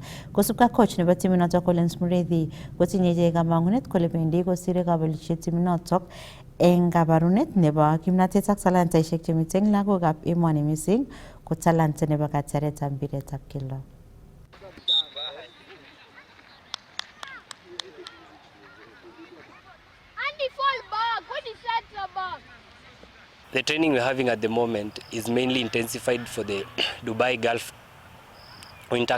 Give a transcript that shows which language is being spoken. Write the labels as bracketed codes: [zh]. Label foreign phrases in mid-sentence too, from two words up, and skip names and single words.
[kln] Kosubkei ak coach nebo timinotok Collins Mureithi kotinye ichek kamang'unet kole bendi kosire kabelisiet timinotok eng kabarunet nebo kimnatet ak talantaishek chemiten lagokab emoni mising ko talanta nebo katyaretab mpiretab keldo. [en] The training we're having at the moment is mainly intensified for the Dubai Gulf Winter